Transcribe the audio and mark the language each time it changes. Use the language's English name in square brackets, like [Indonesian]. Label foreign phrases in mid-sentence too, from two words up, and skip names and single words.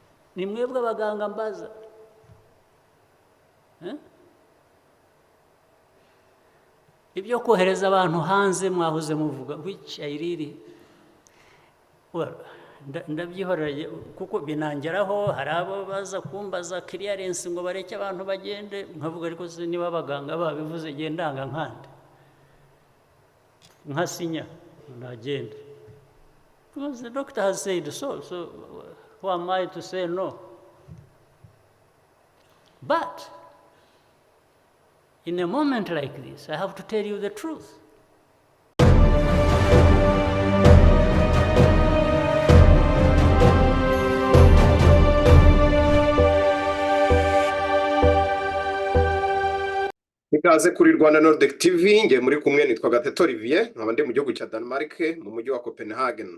[Kinyarwanda] ni mwebwe abaganga mbaza. Ibyo kohereza abantu hanze mwahoze muvuga, [English] which I really, well, [Kinyarwanda] ndabyihoreye kuko binangeraho, hari abo baza kumbaza clearance ngo bareke abantu bagende, nkavuga ariko se niba abaganga babivuze gendanga nkande nkasinya nagende, [English] because the doctor has said so, so who am I to say no? But in a moment like this, I have to tell you the truth. [Kinyarwanda] Ikaze kuri rwandanordictv, ngiye muri kumwe nitwa Gatete Olivier, nkaba ndi mu gihugu cya Denmark mu mujyi wa Copenhagen.